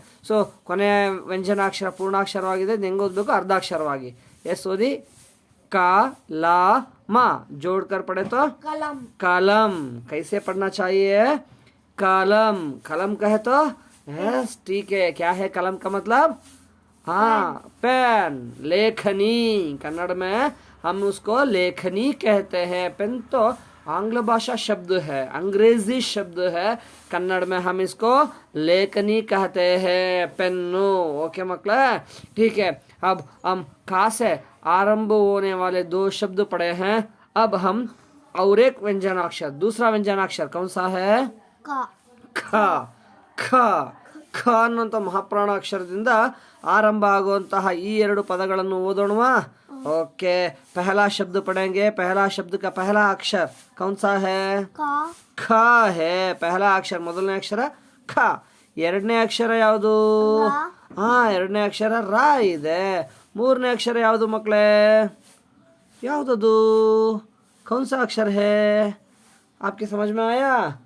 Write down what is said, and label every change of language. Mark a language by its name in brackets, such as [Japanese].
[Kannada] So ಕೊನೆ ವ್ಯಂಜನಾಕ್ಷರ ಪೂರ್ಣಾಕ್ಷರವಾಗಿದೆ, ಹೆಂಗೆ ಓದಬೇಕು? ಅರ್ಧಾಕ್ಷರವಾಗಿ. ಎಸ್ ಓದಿ. [Hindi] का ला मा जोड़कर पढ़े तो कलम. कैसे पढ़ना चाहिए? कलम. कलम कहे तो यस, ठीक है. क्या है कलम का मतलब? हाँ, पेन. लेखनी. कन्नड़ में हम उसको लेखनी कहते हैं. पेन तो आंग्ल भाषा शब्द है, अंग्रेजी शब्द है. कन्नड़ में हम इसको लेखनी कहते हैं, पेन्नु. ओके मकला, ठीक है. अब हम का से आरंभ होने वाले दो शब्द पढ़े हैं. अब हम और एक व्यंजनाक्षर, दूसरा व्यंजनाक्षर कौन सा है? खा. खा. [Kannada] ಖ ಅನ್ನುವಂಥ ಮಹಾಪ್ರಾಣ ಅಕ್ಷರದಿಂದ ಆರಂಭ ಆಗುವಂತಹ ಈ ಎರಡು ಪದಗಳನ್ನು ಓದೋಣವಾ? [Hindi] ओके, पहला शब्द पढ़ेंगे. पहला शब्द का पहला अक्षर कौन सा है? ख है. पहला अक्षर, [Kannada] ಮೊದಲನೇ ಅಕ್ಷರ ಖ. ಎರಡನೇ ಅಕ್ಷರ ಯಾವುದು? ಎರಡನೇ ಅಕ್ಷರ ರಾ ಇದೆ. ಮೂರನೇ ಅಕ್ಷರ ಯಾವುದು ಮಕ್ಕಳೇ? ಯಾವುದದು? [Hindi] कौन सा अक्षर है? आपके समझ में आया?